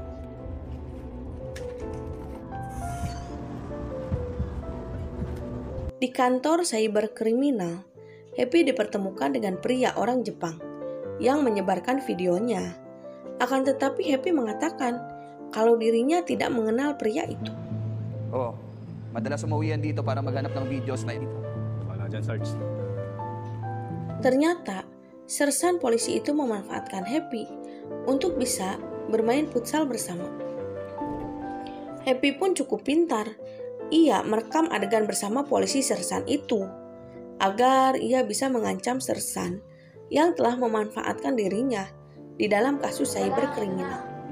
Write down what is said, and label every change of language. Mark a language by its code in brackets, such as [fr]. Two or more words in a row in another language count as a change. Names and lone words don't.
[id] Di kantor cyberkriminal, Happy dipertemukan dengan pria orang Jepang yang menyebarkan videonya. Akan tetapi Happy mengatakan kalau dirinya tidak mengenal pria itu. [tl] Oh, madalas umuwi yan dito para maghanap ng videos na ito. Wala dyan, Sarge. [id] Ternyata, sersan polisi itu memanfaatkan Happy untuk bisa bermain futsal bersama. Happy pun cukup pintar. Ia merekam adegan bersama polisi sersan itu agar ia bisa mengancam sersan yang telah memanfaatkan dirinya di dalam kasus cyberkriminal.